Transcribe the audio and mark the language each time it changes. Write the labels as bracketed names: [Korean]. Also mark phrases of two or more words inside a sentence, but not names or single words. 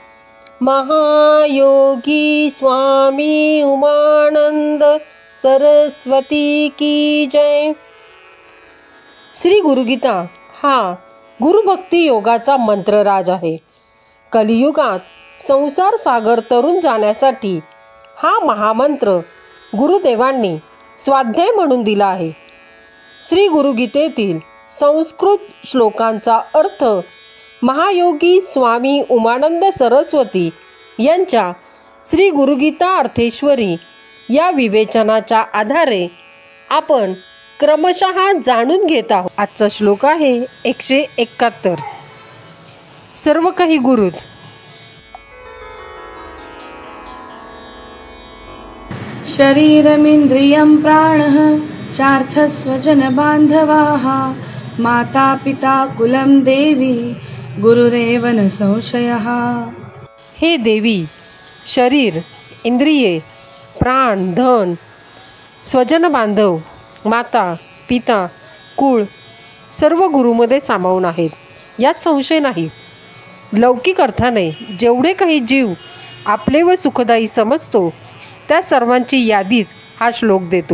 [Hindi] महायोगी स्वामी उमानंद सरस्वती की जय। [Marathi] श्री गुरुगीता हा गुरुभक्ती योगाचा मंत्रराज आहे। कलियुगात संसार सागर तरुण जाण्यासाठी हा महामंत्र गुरुदेवांनी स्वाध्याय म्हणून दिला आहे। श्री गुरुगीतेतील संस्कृत श्लोकांचा अर्थ महायोगी स्वामी उमानंद सरस्वती यांच्या श्री गुरुगीता अर्थेश्वरी या विवेचनाच्या आधारे आपण क्रमशः जाणून घेत आहोत। आजचा श्लोक आहे 171। सर्व काही गुरुच। [Sanskrit] शरीरमिन्द्रियं प्राणः चार्थस्वजन बान्धवाः माता पिता कुलं देवी गुरुरेव न संशयः। [Marathi] हे देवी, शरीर, इंद्रिये, प्राण, धन, स्वजन बांधव, माता, पिता, कुळ सर्व गुरुमध्ये सामावून आहेत, यात संशय नाही। लौकिक अर्थाने जेवढे काही जीव आपले व सुखदायी समजतो त्या सर्वांची यादीच हा श्लोक देतो।